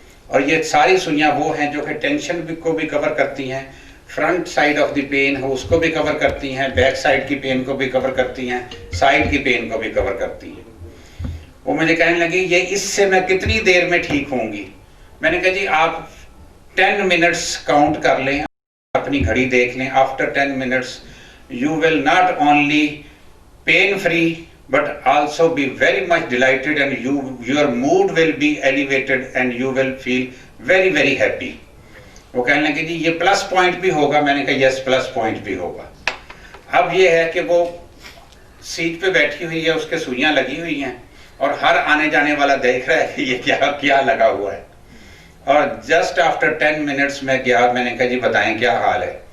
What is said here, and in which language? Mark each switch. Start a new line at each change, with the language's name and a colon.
Hindi: और ये सारी सुइयां वो हैं जो कि टेंशन को भी कवर करती हैं,
English: front side of the pen
Hindi: हो उसको भी कवर करती हैं, बैक साइड की पेन को भी कवर करती हैं, साइड की पेन को भी कवर करती हैं। वो मुझे कहने लगी ये इससे मैं कितनी देर में ठीक होंगी? मैंने कहा जी आप 10 मिनट्स काउंट कर लें, अपनी घड़ी देख लें।
English: After 10 minutes you will not only pain free but also be very much delighted and your mood will be elevated and you will feel very very happy।
Hindi: वो कहने लगे जी ये प्लस पॉइंट भी होगा। मैंने कहा यस प्लस पॉइंट भी होगा। अब ये है कि वो सीट पे बैठी हुई है, उसके सुइयां लगी हुई हैं और हर आने जाने वाला देख रहा है कि ये क्या क्या लगा हुआ है। और
English: just after 10 minutes
Hindi: में गया, मैंने कहा जी बताएं क्या हाल है?